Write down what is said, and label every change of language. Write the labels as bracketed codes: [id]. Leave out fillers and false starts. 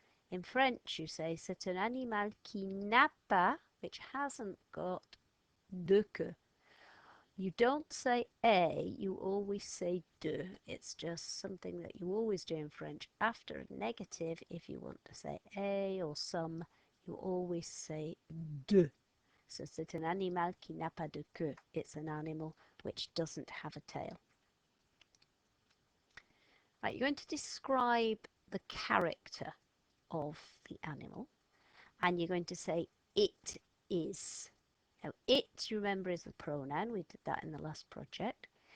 [en] In French you say [fr] c'est un animal qui n'a pas, [en] which hasn't got [fr] de queue. [en] You don't say a, you always say de. It's just something that you always do in French. After a negative, if you want to say a or some, you always say de. [fr] So c'est un animal qui n'a pas de queue. [en] It's an animal which doesn't have a tail. Right, you're going to describe the character of the animal, and you're going to say it is. Now, it, you remember, is a pronoun. We did that in the last project.